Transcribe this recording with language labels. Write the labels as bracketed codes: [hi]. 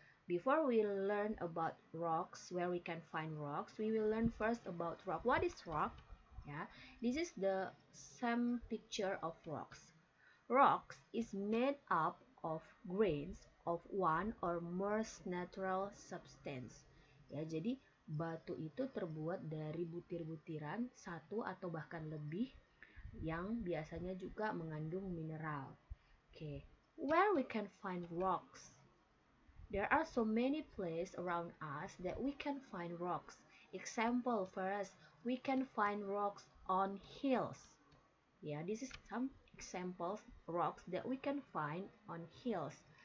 [en] Before we learn about rocks, where we can find rocks, we will learn first about rock. What is rock? Yeah, this is the same picture of rocks. Rocks is made up of grains of one or more natural substance. [id] Ya, jadi batu itu terbuat dari butir-butiran satu atau bahkan lebih yang biasanya juga mengandung mineral. [en] Okay, where we can find rocks? There are so many places around us that we can find rocks. Example first, we can find rocks on hills. Yeah, this is some examples rocks that we can find on hills.